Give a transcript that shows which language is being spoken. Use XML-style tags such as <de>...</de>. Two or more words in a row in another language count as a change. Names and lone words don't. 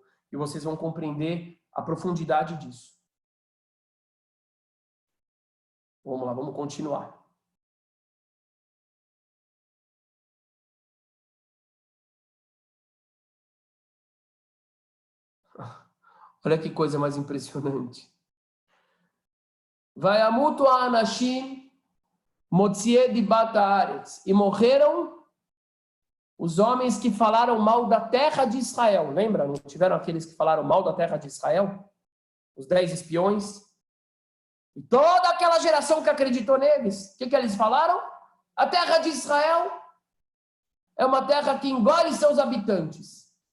<pt>E vocês vão compreender a profundidade disso. Vamos lá, vamos continuar. Olha que coisa mais impressionante.</pt> <he>וימותו האנשים מוציאי דבת הארץ.</he> <pt>E morreram os homens que falaram mal da terra de Israel. Lembra? Não tiveram aqueles que falaram mal da terra de Israel? Os 10 espiões. E toda aquela geração que acreditou neles. O que eles falaram? A terra de Israel é uma terra que engole seus habitantes.</pt>